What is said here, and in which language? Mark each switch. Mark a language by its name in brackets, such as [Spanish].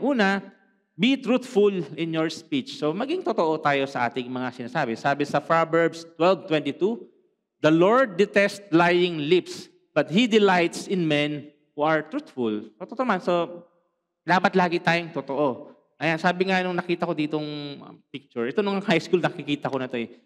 [English] Una, be truthful in your speech. [Filipino] So maging totoo tayo sa ating mga sinasabi. Sabi sa [English] Proverbs 12:22, the Lord detests lying lips, but He delights in men who are truthful. [Filipino] Totoo man. So dapat lagi tayong totoo. Ayan, sabi nga nung nakita ko ditong picture, ito nung high school nakikita ko na ito eh.